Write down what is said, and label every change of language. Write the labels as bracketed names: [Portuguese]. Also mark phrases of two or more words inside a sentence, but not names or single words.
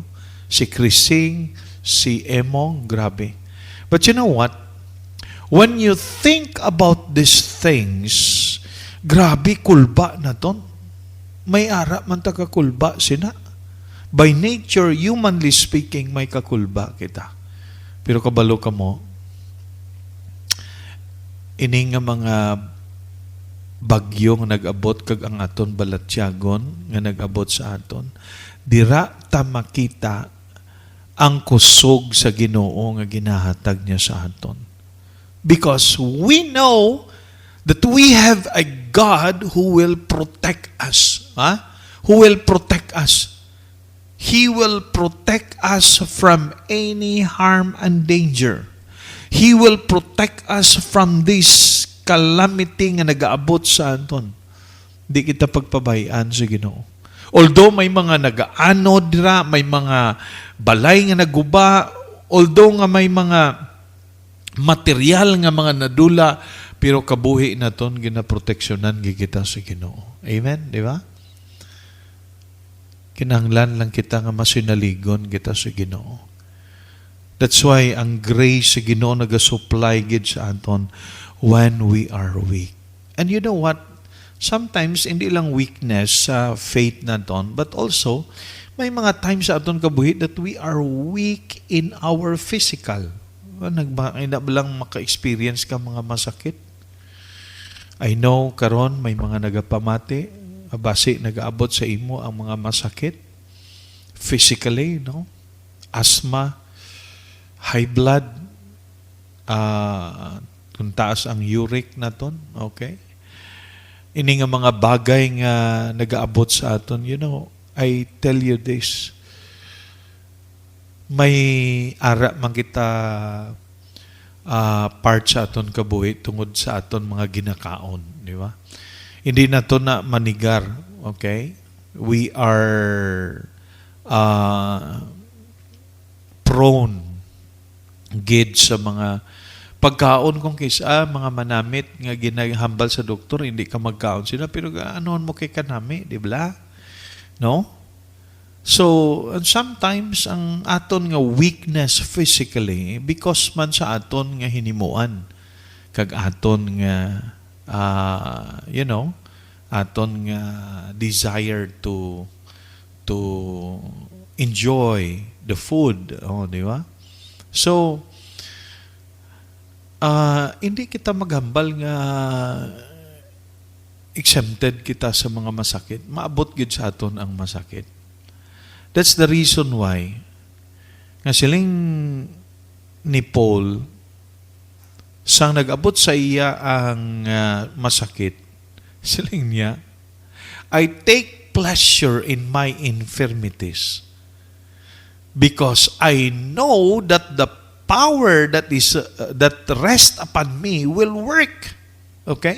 [Hiligaynon] Si Krising, si Emong, grabe. [English] But you know what? When you think about these things, [Hiligaynon] grabe, kulba na ton. May ara man ta kakulba sina. [English] By nature, humanly speaking, [Hiligaynon] may kakulba kita. Pero kabalo ka mo, ini nga mga bagyo nga nag-abot kag ang aton balatyagon nga nag-abot sa aton, dira ta makita ang kusog sa Ginoo nga ginahatag niya sa aton. [English] Because we know that we have a God who will protect us. Who will protect us. He will protect us from any harm and danger. He will protect us from this calamity [Hiligaynon] nga nag-aabot sa aton. Di kita pagpabayaan sa Ginoo. Although may mga nag-aano dira, may mga balay nga naguba, although nga may mga material nga mga nadula, pero kabuhi na ton ginaproteksyonan kita sa Ginoo. Amen, di ba? Kinahanglan lang kita nga masinaligon kita sa Ginoo. [English] That's why [Hiligaynon] ang grace sa Ginoo nagasupply gid sa aton [English] when we are weak. And you know what? Sometimes, [Hiligaynon] hindi lang weakness sa faith naton, but also, may mga times sa aton kabuhi [English] that we are weak in our physical. [Hiligaynon] Hindi ba lang maka-experience ka mga masakit? [English] I know, [Hiligaynon] karon may mga nagapamati, base nag-aabot sa imo ang mga masakit. [English] Physically, no? Asthma, high blood, [Hiligaynon] kung taas ang uric naton, okay? Ini nga mga bagay nga nag-aabot sa aton, [English] you know, I tell you this, [Hiligaynon] may ara man kita part sa aton kabuhi tungod sa aton mga ginakaon, di ba? Hindi na to na manigar, okay? [English] We are prone [Hiligaynon] gid sa mga pagkaon kung kaysa mga manamit nga ginahambal sa doktor, hindi ka magkaon sila, pero anoon mo kay kanami, di ba? No? So, and sometimes ang aton nga [English] weakness physically [Hiligaynon] because man sa aton nga hinimuan kag aton nga [English] you know, [Hiligaynon] aton nga desire to enjoy the food, di ba? So, hindi kita maghambal nga exempted kita sa mga masakit. Maabot gid sa aton ang masakit. [English] That's the reason why [Hiligaynon] nga siling ni Paul sang nag-abot sa iya ang masakit, siling niya, [English] I take pleasure in my infirmities because I know that the power that rests upon me will work. Okay?